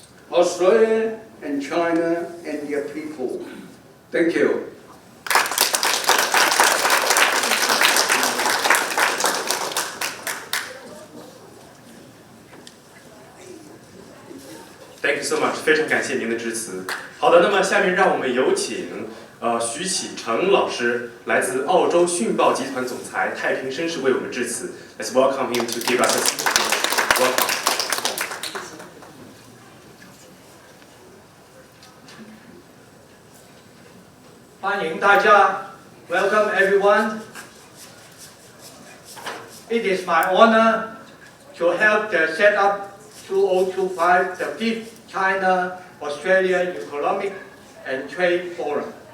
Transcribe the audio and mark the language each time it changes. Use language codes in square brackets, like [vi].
[en] Australia and China and their people. Thank you. Thank you so much， [zh] 非常感谢您的致辞。好的，那么下面让我们有请徐启成老师，来自澳洲讯报集团总裁太平绅士为我们致辞。 [en] Let's welcome him to give us a speech. Welcome. [zh] 欢迎大家 ， [en] Welcome everyone. It is my honor to help the set up 2025, the 5th China-Australia Economic and Trade Forum.